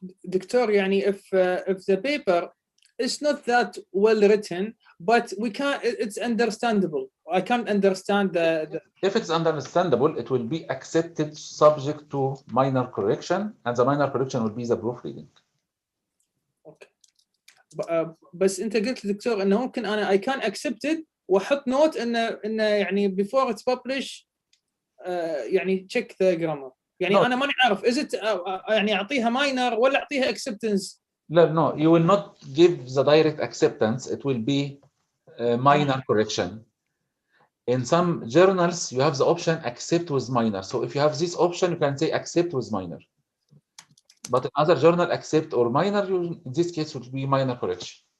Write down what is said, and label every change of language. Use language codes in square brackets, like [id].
[en] Doctor, يعني if the paper is not that well written, but it's understandable. I can't understand the... If it's understandable, it will be accepted subject to minor correction, and the minor correction will be the proofreading. Okay. [ar] بس انت قلت لي دكتور انه ممكن [en] I can accept it [ar] واحط نوت انه يعني [en] before it's published [ar] يعني [en] check the grammar. [ar] يعني انا ماني عارف [en] is it [ar] يعني اعطيها minor ولا اعطيها acceptance. [en] No, you will not give the direct acceptance. It will be minor correction. In some journals, you have the option accept with minor. So if you have this option, you can say accept with minor. But in other journal, accept or minor, in this case, would be minor correction.